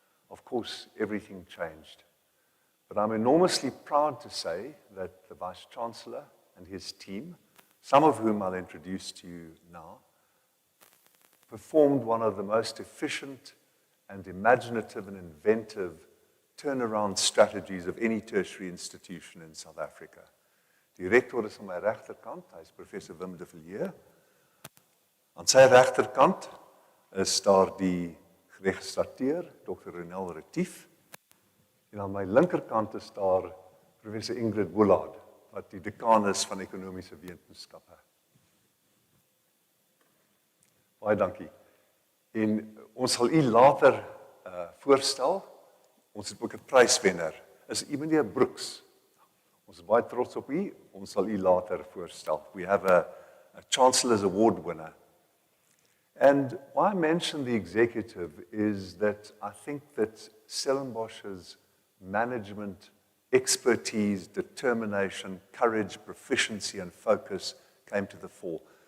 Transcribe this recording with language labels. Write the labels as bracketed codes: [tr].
[en] Of course, everything changed. But I'm enormously proud to say that the Vice-Chancellor and his team, some of whom I'll introduce to you now, performed one of the most efficient and imaginative and inventive turnaround strategies of any tertiary institution in South Africa. [af] Die rector is aan my regterkant, hy is Professor Wim de Villiers. Aan sy regterkant is daar die registrateur, Dr. Ronel Retief. En aan my linkerkant is daar Professor Ingrid Woolard, wat die dekaan is van ekonomiese wetenskappe. Baie dankie. En ons sal u later voorstel. Ons het ook 'n pryswenner. Is u meneer Brooks? Ons is baie trots op u. Ons sal u later voorstel. [en] We have a Chancellor's Award winner. And why I mention the executive is that I think that Stellenbosch's management, expertise, determination, courage, proficiency, and focus came to the fore.